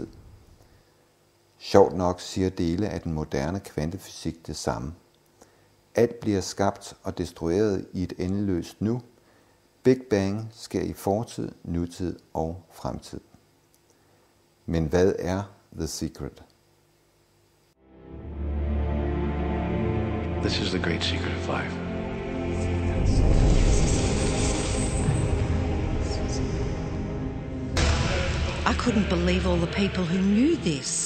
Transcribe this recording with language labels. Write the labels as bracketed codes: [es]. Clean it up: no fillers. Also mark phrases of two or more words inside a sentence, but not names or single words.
[da] Sjovt nok siger dele af den moderne kvantefysik det samme. Alt bliver skabt og destrueret i et endeløst nu. Big Bang sker i fortid, nutid og fremtid. Men hvad er The Secret? [en] This is the great secret of life. I couldn't believe all the people who knew this.